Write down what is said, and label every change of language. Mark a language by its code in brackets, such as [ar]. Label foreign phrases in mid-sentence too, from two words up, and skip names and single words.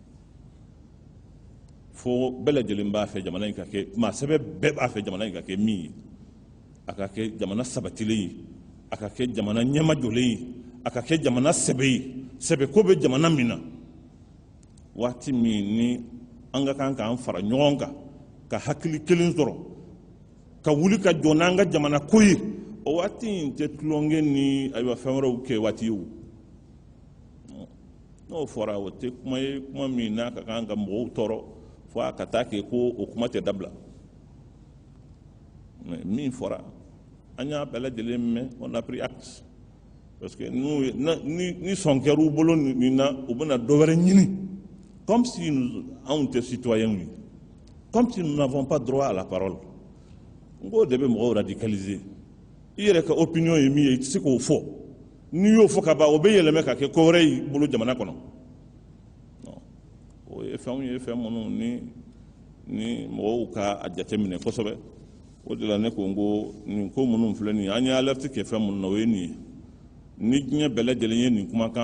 [bm] fo bɛɛ lajɛlen b'a fɛ jamana in ka kɛ maa sɛbɛ bɛɛ b'a fɛ jamana in ka kɛ min ye a ka kɛ jamana sabatilen ye a ka kɛ jamana ɲɛmajɔlen ye a ka kɛ jamana sɛbɛ ye sɛbɛko bɛ jamana min na waati min ni an ka kan k'an fara ɲɔgɔn kan ka hakili kelen sɔrɔ ka wuli ka jɔ n'an ka jamana ko ye o waati in tɛ tulonkɛ ni ayiwa fɛn wɛrɛw kɛ waati ye o n'o fɔra o tɛ kuma ye kuma min n'a ka kan ka mɔgɔw tɔɔrɔ fo a ka taa kɛ ko o kuma tɛ dabila mais min fɔra an y'a bɛɛ lajɛlen mɛn [fr] on a pris acte parce que [bm] ni sɔn kɛra u bolo nin na u bɛna dɔ wɛrɛ ɲini [fr] comme si [bm] anw tɛ citoyens ye [fr] comme si nous n'avons pas droit à la parole [bm] n k'o de bɛ mɔgɔw radicaliser i yɛrɛ ka opinion ye min ye i tɛ se k'o fɔ n'i y'o fɔ ka ban o bɛ yɛlɛmɛ ka kɛ ko wɛrɛ y'i bolo jamana kɔnɔ o ye fɛnw ye fɛn minnu ni mɔgɔw ka a jateminɛ kosɛbɛ o de la ne ko n ko nin ko minnu filɛ nin ye an ye alerte kɛ fɛn minnu na o ye nin ye ni diɲɛ bɛɛ lajɛlen ye nin kumakan